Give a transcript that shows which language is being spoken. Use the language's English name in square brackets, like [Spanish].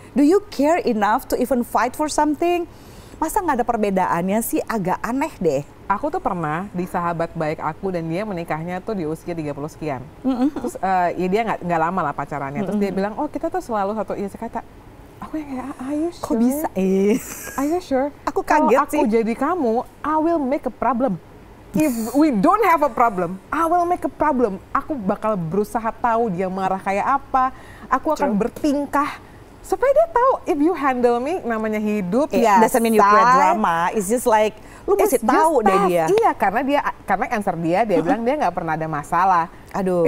[English] Do you care enough to even fight for something? [Indonesian] Masa nggak ada perbedaannya sih? Agak aneh deh. Aku tuh pernah di sahabat baik aku dan dia menikahnya tuh di usia 30 sekian. Terus ya dia nggak lama lah pacarannya. Terus dia bilang, oh kita tuh selalu satu, iya saya kata, aku yang kayak, [English] are you sure? [Indonesian] Kok bisa? [English] Are you sure? [Indonesian] Aku kaget sih. Kalau aku jadi kamu, [English] I will make a problem. If we don't have a problem, I will make a problem. [Indonesian] Aku bakal berusaha tahu dia marah kayak apa. Aku akan bertingkah supaya dia tahu [English] if you handle me, [Indonesian] namanya hidup. [English] Doesn't mean you create drama. It's just like [Indonesian] lu mesti tahu deh dia. Iya, karena answer dia bilang dia nggak pernah ada masalah. Aduh.